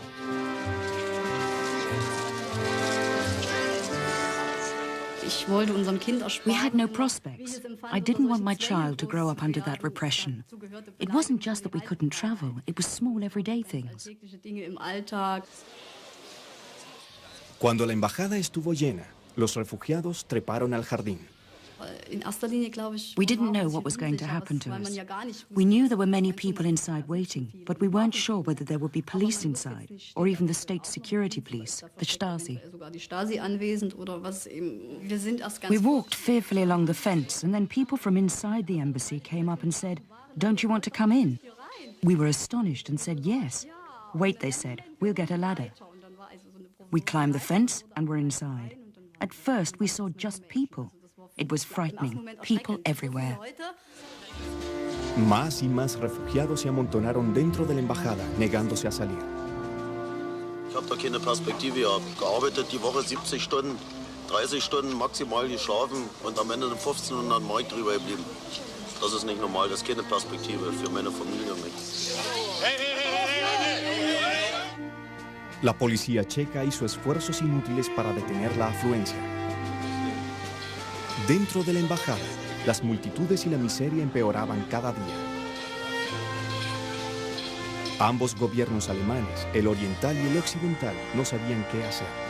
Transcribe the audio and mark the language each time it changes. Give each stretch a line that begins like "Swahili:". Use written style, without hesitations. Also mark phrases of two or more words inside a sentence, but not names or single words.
English: We had no prospects. I didn't want my child to grow up under that repression. It wasn't just that we couldn't travel, it was small everyday things.
Spanish: Cuando la embajada estuvo llena, los refugiados treparon al jardín.
English: We didn't know what was going to happen to us. We knew there were many people inside waiting, but we weren't sure whether there would be police inside, or even the state security police, the Stasi. We walked fearfully along the fence, and then people from inside the embassy came up and said, "Don't you want to come in?" We were astonished and said, "Yes." "Wait," they said, "we'll get a ladder." We climbed the fence and were inside. At first, we saw just people. It was frightening. People everywhere.
Spanish: Más y más refugiados se amontonaron dentro de la embajada, negándose a salir.
German: Ich habe da keine Perspektive gehabt. Gearbeitet die Woche 70 Stunden, 30 Stunden maximal geschlafen und am Ende 1500 Mark drüber geblieben. Das ist nicht normal, das ist keine Perspektive für meine Familie und mich.
Spanish: La policía checa hizo esfuerzos inútiles para detener la afluencia. Dentro de la embajada, las multitudes y la miseria empeoraban cada día. Ambos gobiernos alemanes, el oriental y el occidental, no sabían qué hacer.